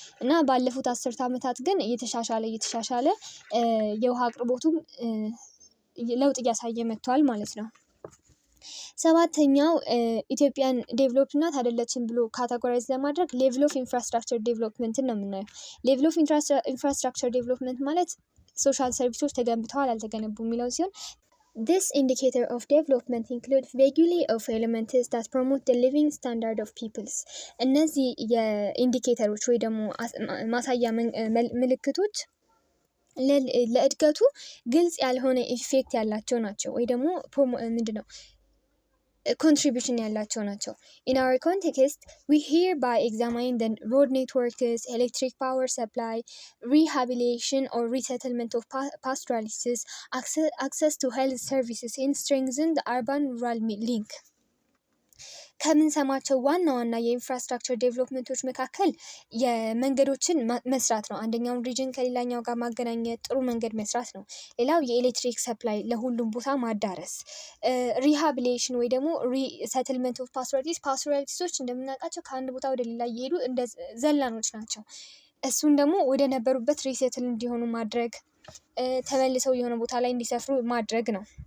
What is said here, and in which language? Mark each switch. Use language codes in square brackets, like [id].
[am] እና ባለፉት 10 ዓመታት ግን እየተሻሻለ የውሃ አቅርቦቱም ለውጥ እያሳየ መጥቷል ማለት ነው። ሰባተኛው ኢትዮጵያን ዴቨሎፕ ናት አይደለችም ብሎ ካታጎራይዝ ለማድረግ ሌቭል ኦፍ ኢንፍራስትራክቸር ዴቨሎፕመንትን ነው የምናየው። ሌቭል ኦፍ ኢንፍራስትራክቸር ዴቨሎፕመንት ማለት ሶሻል ሰርቪሶች ተገንብተዋል አልተገነቡም የሚለው ሲሆን [en] this indicator of development includes vaguely of elements that promote the living standard of peoples. [am] እነዚህ የኢንዲኬተሮች ወይ ደግሞ ማሳያ ምልክቶች ለእድገቱ ግልጽ ያልሆነ ኢፌክት ያላቸው ናቸው ወይ ደግሞ ምንድነው contribution ያላቸው ናቸው። [en] In our context, we hereby examine the road networks, electric power supply, rehabilitation or resettlement of pastoralists, access to health services, and strengthen the urban-rural link. [am] ከምንሰማቸው ዋና ዋና የኢንፍራስትራክቸር ዴቨሎፕመንቶች መካከል የመንገዶችን መስራት ነው። አንደኛውን ሪጅን ከሌላኛው ጋር ማገናኘት ጥሩ መንገድ መስራት ነው። ሌላው የኤሌክትሪክ ሰፕላይ ለሁሉም ቦታ ማዳረስ፣ ሪሃቢሊቴሽን ወይ ደግሞ ሪሰትልመንት ኦፍ ፓስቶራሊስቶች እንደምናውቃቸው ከአንድ ቦታ ወደ ሌላ እየሄዱ እንደ ዘላኖች ናቸው። እሱን ደግሞ ወደ ነበሩበት ሪሴትል እንዲሆኑ ማድረግ፣ ተመልሰው የሆነ ቦታ ላይ እንዲሰፍሩ ማድረግ ነው።